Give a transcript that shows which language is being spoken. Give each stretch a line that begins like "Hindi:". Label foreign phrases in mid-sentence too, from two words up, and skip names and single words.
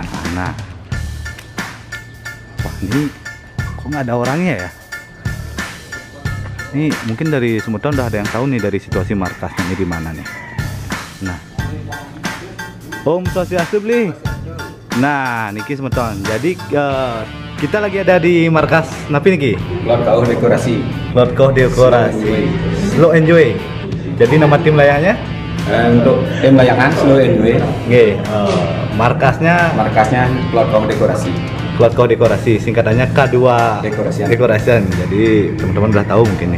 Indonesian: Nah, wah ini kok nggak ada orangnya ya? Ini mungkin dari Smuton udah ada yang tahu nih dari situasi markasnya ini di mana nih. Nah,
Balinese: Om Swastiastu beli.
Indonesian: Nah, niki Smuton. Jadi kita lagi ada di markas napi niki. Lord Kau Dekorasi. Lord Kau Dekorasi. Slow Enjoy. Jadi nama tim layangnya? Untuk tim layangan Slow Enjoy. Oke. Markasnya Lord Kau Dekorasi. Lord Kau Dekorasi. Singkatannya K2 Dekorasi. Jadi teman-teman udah tahu mungkin nih.